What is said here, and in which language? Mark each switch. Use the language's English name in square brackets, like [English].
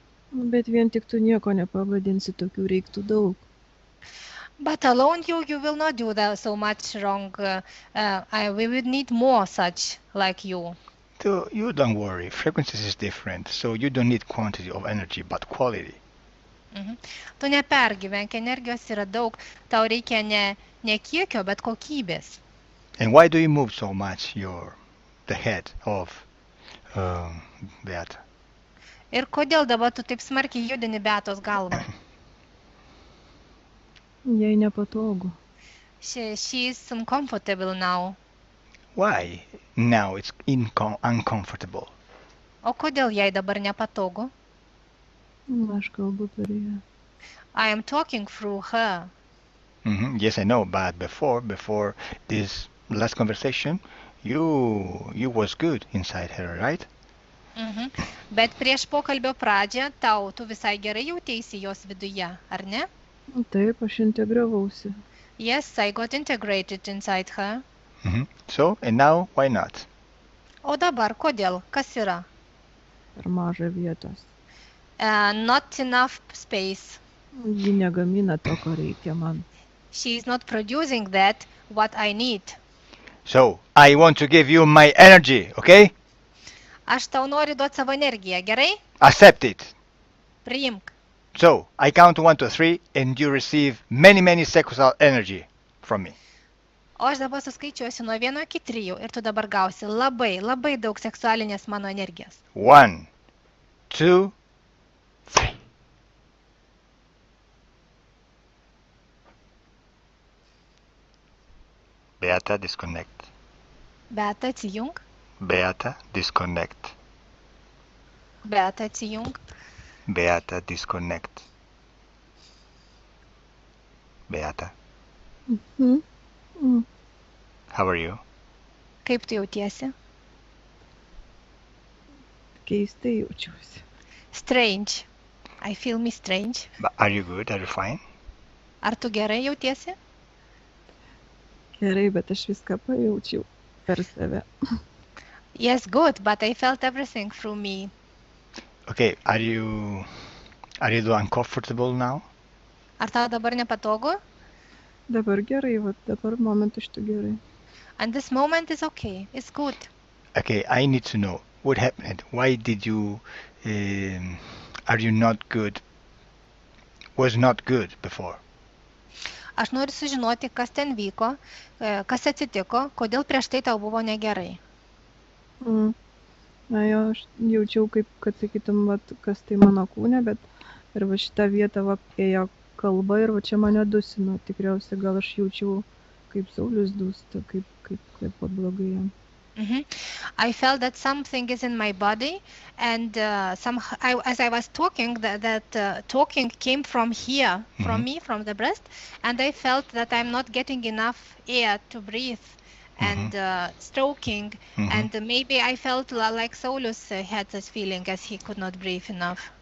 [Lithuanian] Bet vien tik tu nieko nepavadinsi, tokių reiktų daug. [English] But alone you will not do that so much wrong. We would need more such like you. So you don't worry. Frequencies is different, so you don't need quantity of energy, but quality. [Lithuanian] Tu nepergyvenk, energijos yra daug, tau reikia ne kiekio, bet kokybės. [English] And why do you move so much the head of Beata? [Lithuanian] Ir kodėl dabar tu taip smarkiai judini Beatos galvą? Jai nepatogu. [English] She is uncomfortable now. Why? Now it's uncomfortable. [Lithuanian] O kodėl jai dabar nepatogu? Aš kalbu per ją. [English] I am talking through her. Yes, I know, but before this last conversation, you was good inside her, right? [Lithuanian] Bet prieš pokalbio pradžią tu visai gerai jautėsi jos viduje, ar ne? Taip, aš integravausi. [English] Yes, I got integrated inside her. So, and now, why not? [Lithuanian] O dabar kodėl? Kas yra? Per maža vietos. [English] Not enough space. [Lithuanian] Ji negamina to, ko reikia man. [English] She is not producing that, what I need. So, I want to give you my energy, okay? [Lithuanian] Aš tau noriu duoti savo energiją, gerai? [English] Accept it. [Lithuanian] Priimk. [English] So, I count 1 to 3 and you receive many sexual energy from me. [Lithuanian] O aš dabar suskaičiuosiu nuo 1 iki 3 ir tu dabar gausi labai daug seksualinės mano energijos. [English] 1, 2, 3. Beata, disconnect. [Lithuanian] Beata, atsijung. [English] Beata, disconnect. [Lithuanian] Beata, atsijung. [English] Beata, disconnect. Beata, how are you? [Lithuanian] Kaip tu jautiesi? Keistai jaučiuosi. [English] Strange. I feel me strange. But are you good? Are you fine? [Lithuanian] Ar tu gerai jautiesi? Gerai, bet aš viską pajaučiau per save. [English] Yes, good, but I felt everything through me. Okay, are you uncomfortable now? [Lithuanian] Ar tau dabar nepatogu? Dabar gerai, dabar momentu šitų gerai. [English] And this moment is okay. It's good. Okay, I need to know What happened? Why did you, are you not good, was not good before? [Lithuanian] Aš noriu sužinoti, kas ten vyko, kas atsitiko, kodėl prieš tai tau buvo negerai. Mm. Na jo, aš jaučiau, kaip, kad sakytum, vat, kas tai mano kūne, bet ir va šitą vietą va, ėjo kalba ir va čia mane dusino. Tikriausiai gal aš jaučiau, kaip Saulius dūsta, kaip blogai jam. [English] I felt that something is in my body, and as I was talking, that talking came from here, from me, from the breast, and I felt that I'm not getting enough air to breathe, and stroking, and maybe I felt like Saulus had this feeling as he could not breathe enough.